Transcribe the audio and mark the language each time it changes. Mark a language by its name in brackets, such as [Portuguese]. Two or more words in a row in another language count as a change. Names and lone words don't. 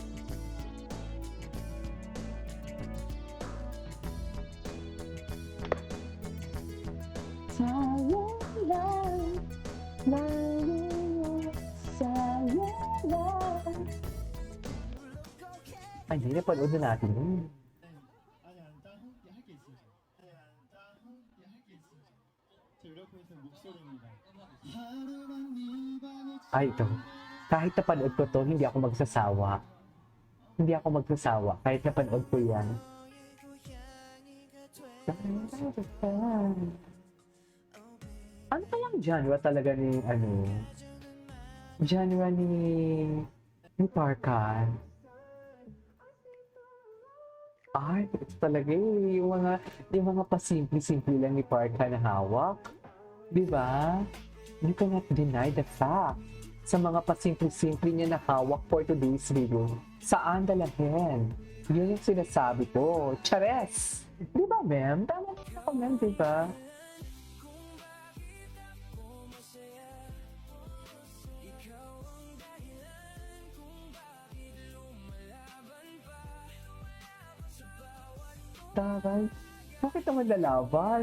[Filipino] Sayang lang, sayang lang. Ay, hindi, napanood na natin yun. [Korean] 아니 다음 할게 있어요. 다음 할게 있어요. 저 이렇게 해서 목소리입니다. 하루만 네 방에 [Filipino] Ay, ito. Kahit napanood ko to, hindi ako magsasawa. Hindi ako magsasawa. Kahit napanood ko yan. Ano kayang genre talaga ni, genre ni Parkan? Ay, ito talaga eh. Yung mga pasimple-simple lang ni Parkan na hawak. Di ba? [English] You cannot deny the fact. [Filipino] Sa mga pasimple-simple niya na hawak [English] for today's video, [Filipino] saan dalahin? Yun yung sinasabi ko. Chares! Di ba, ma'am? Tama na ako, ma'am, di ba? Taray, bakit naman lalaban?